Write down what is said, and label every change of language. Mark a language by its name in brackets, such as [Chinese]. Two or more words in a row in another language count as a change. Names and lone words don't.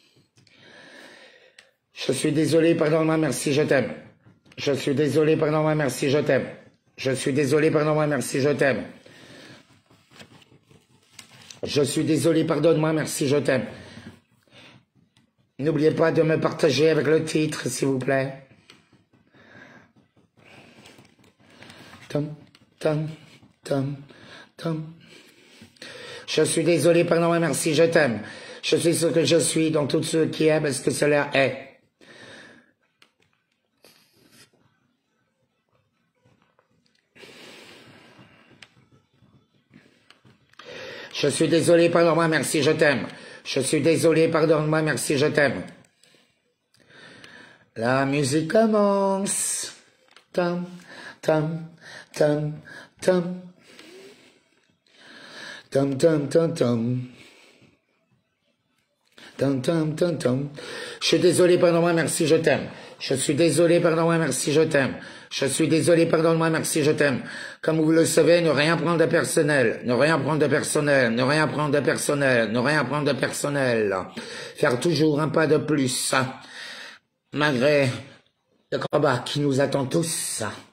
[French] Je suis désolé, pardonne-moi, merci, je t'aime. Je suis désolé, pardonne-moi, merci, je t'aime. Je suis désolé, pardonne-moi, merci, je t'aime. Je suis désolé, pardonne-moi, merci, je t'aime. N'oubliez pas de me partager avec le titre, s'il vous plaît. Tom, tom, tom, tom. Je suis désolé, pardonne-moi, merci, je t'aime. Je suis ce que je suis, donc tout ce qui est, parce que cela est. Je suis désolé, pardonne-moi, merci, je t'aime. Je suis désolé, pardonne-moi, merci, je t'aime. La musique commence. Tam, tam, tam, tam. Tam, tam, tam, tam. Tam, tam, tam, tam. Je suis désolé, pardonne-moi, merci, je t'aime. Je suis désolé, pardonne-moi, merci, je t'aime. Je suis désolé, pardonne-moi, merci, je t'aime. Comme vous le savez, ne rien prendre de personnel, ne rien prendre de personnel, ne rien prendre de personnel, ne rien prendre de personnel. Faire toujours un pas de plus, malgré le combat qui nous attend tous.